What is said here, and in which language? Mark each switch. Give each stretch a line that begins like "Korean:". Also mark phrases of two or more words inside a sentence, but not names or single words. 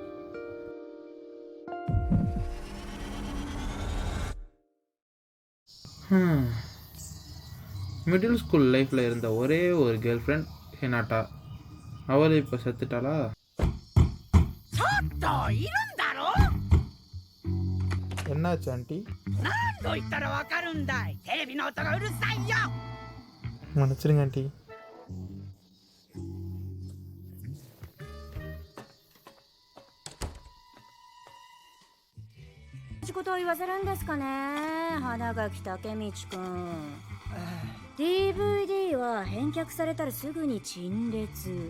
English: middle school life
Tamil: இருந்த ஒரே ஒரு
English: girl friend
Tamil: ஹினாட்டா. அவள் இப்போ செத்துட்டாளா? என்னாச்சு ஆண்டி? மன்னிச்சிருங்க ஆண்டி.
Japanese: ことを言わせるんですかね、花垣武道くん。DVD は返却されたらすぐに陳列。